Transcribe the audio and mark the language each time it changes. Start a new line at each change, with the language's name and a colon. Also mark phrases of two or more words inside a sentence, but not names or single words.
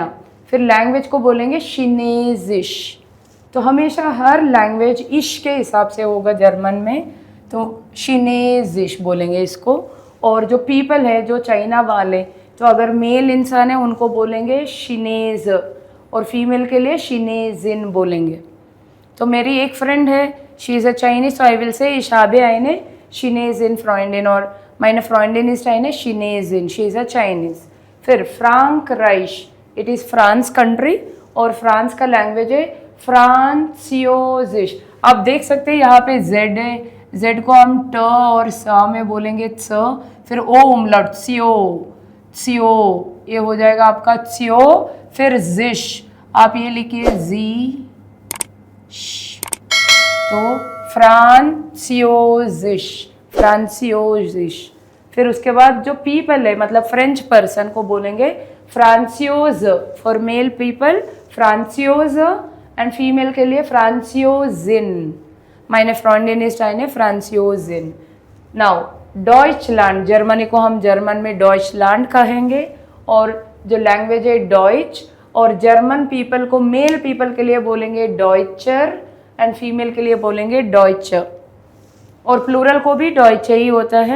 Hindi: फिर लैंग्वेज को बोलेंगे शिनेजिश। तो हमेशा हर लैंग्वेज इश के हिसाब से होगा जर्मन में, तो शिनेजिश बोलेंगे इसको। और जो पीपल है, जो चाइना वाले, तो अगर मेल इंसान है उनको बोलेंगे शिनेज, और फीमेल के लिए शिनेजिन बोलेंगे। तो मेरी एक फ्रेंड है,
English: She is a Chinese, so I will say
German: ich habe eine Chinesin Freundin, और meine Freundin ist eine Chinesin,
English: she is a Chinese।
Hindi: फिर फ्रांकराइश,
English: It is France country,
Hindi: और फ्रांस का लैंग्वेज है फ्रांसियोजिश। आप देख सकते हैं यहाँ पे जेड है, जेड को हम ट और स में बोलेंगे स, फिर ओ उमलट सियो, सियो ये हो जाएगा आपका सियो। फिर जिश, आप ये लिखिए जी, तो फ्रांसियोजिश, फ्रांसियोजिश। फिर उसके बाद जो पीपल है, मतलब
English: French person
Hindi: को बोलेंगे फ्रांसियोज
English: for male people,
Hindi: फ्रांसियोज, एंड फीमेल के लिए फ्रांसियोजिन।
German: meine Freundin ist eine Französin।
Hindi: नाउ डॉइचलैंड, जर्मनी को हम जर्मन में डॉइचलैंड कहेंगे, और जो लैंग्वेज है डॉइच, और
English: German people
Hindi: को
English: male people
Hindi: के लिए बोलेंगे डॉइचर, एंड फीमेल के लिए बोलेंगे डॉइचर, और प्लूरल को भी डॉइचे ही होता है।